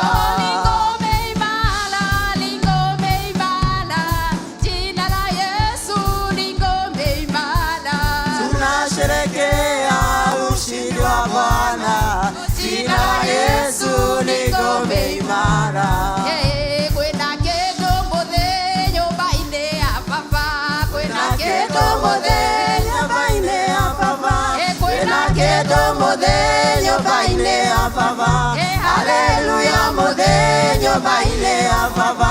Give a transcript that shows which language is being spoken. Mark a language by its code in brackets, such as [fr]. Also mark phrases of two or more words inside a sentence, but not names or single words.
[sw] Ni ngome imara, ni ngome imara, jina la Yesu ni ngome imara. Tunasherehekea ushindi wa Bwana, jina la Yesu ni ngome imara. [ki] Kwena kĩndũ mũthĩ nyũmba-inĩ ya baba, kwena kĩndũ mũthĩ nyũmba-inĩ ya baba, kwena kĩndũ mũthĩ nyũmba-inĩ ya baba. Haleluya mũthĩ nyũmba-inĩ ya baba.